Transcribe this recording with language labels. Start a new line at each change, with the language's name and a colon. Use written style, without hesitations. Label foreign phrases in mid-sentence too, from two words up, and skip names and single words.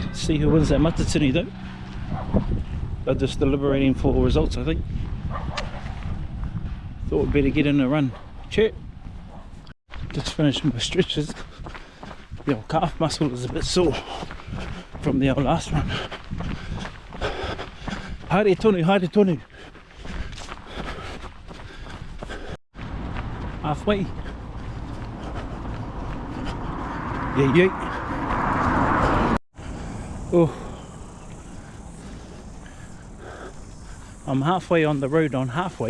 English: see who wins that matatini though. They're just deliberating for results, I think. Thought we'd better get in a run. Check. Just finished my stretches. The old calf muscle is a bit sore from the old last run.
Māori: Haere tonu, haere tonu.
English: Halfway. Yeah. Oh. I'm halfway on the road on halfway.